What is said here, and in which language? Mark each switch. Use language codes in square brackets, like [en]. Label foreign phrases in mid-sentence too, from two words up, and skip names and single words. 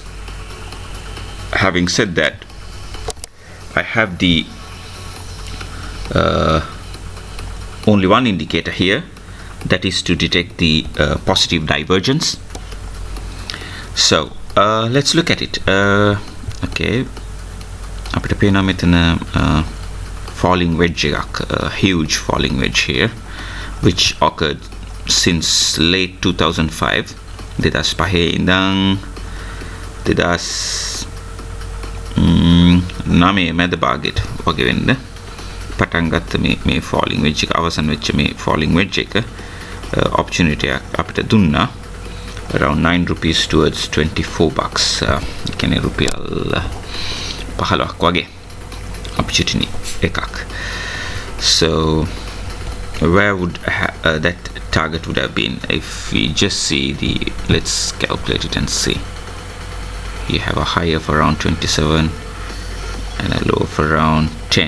[en] Having said that, I have the only one indicator here, that is to detect the positive divergence. So let's look at it. Okay, [si] අපිට පේනවා මෙතන [en] falling wedge එකක්, a huge falling wedge here, which occurred since late 2005. [si] 2005 ඉඳන් 2009 මැද භාගයට වගේ වෙන්න පටන් ගත්ත මේ [en] falling wedge [si] එක, අවසන් වෙච්ච මේ [en] falling wedge [si] එක opportunity අපිට දුන්නා [en] around 9 rupees towards 24 bucks. [si] කියන්නේ රුපියල් 15ක් වගේ opportunity එකක්. [en] So where would that target would have been if we just see the, let's calculate it and see. You have a high of around 27 and a low of around 10.